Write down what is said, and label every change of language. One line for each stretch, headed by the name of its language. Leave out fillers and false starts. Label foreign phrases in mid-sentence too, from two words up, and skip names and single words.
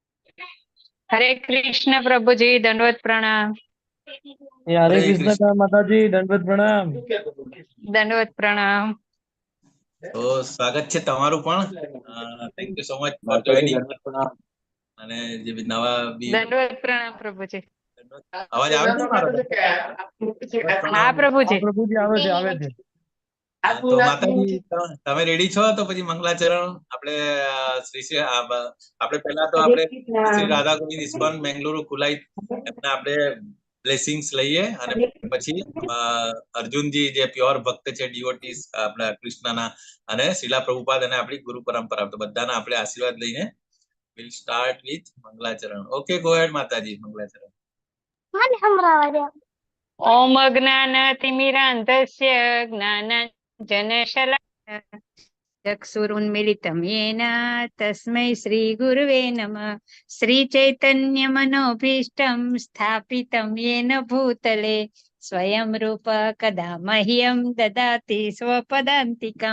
Hindi: हरे कृष्ण प्रभु जी, दंडवत प्रणाम। हरे हरे कृष्ण कृष्ण। माता जी, दंडवत प्रणाम। दंडवत प्रणाम।
Gujarati: તો સ્વાગત છે તમારું પણ.
English: thank you so much for
Gujarati: માતાજી જોઈનિંગ. દંડવત પ્રણામ. અને જે નવા બી
Hindi: दंडवत प्रणाम प्रभु जी।
Gujarati: અવાજ આવે છે મારો?
Hindi: हाँ प्रभु
Gujarati: હા
Hindi: जी।
Gujarati: પ્રભુજી, આવે છે, આવે છે. તો માતાજી તમે રેડી છો? તો પછી મંગલાચરણ આપણે આપણે પહેલા તો આપણે શ્રી રાધા ગોવિંદ ઇસ્કોન બેંગલુરુ ખુલાઈ એમના આપણે બ્લેસિંગ્સ લઈએ અને પછી અર્જુનજી જે પ્યોર ભક્ત છે, ડિવોટીસ આપણા કૃષ્ણના, અને શિલા પ્રભુપાદ અને આપણી ગુરુ પરંપરા, તો બધાના આપણે આશીર્વાદ લઈને
English: will start with
Gujarati: મંગલાચરણ.
English: okay, go ahead માતાજી, મંગલાચરણ.
Sanskrit: ओम अज्ञानतिमिरान्धस्य ज्ञानाञ्जनशलाकया चक्षुरुन्मीलितं येन तस्मै श्रीगुरुवे नमः। श्रीचैतन्यमनोभीष्टं स्थापितं येन भूतले स्वयं रूप कदा मह्यं ददाति स्वपदान्तिकं।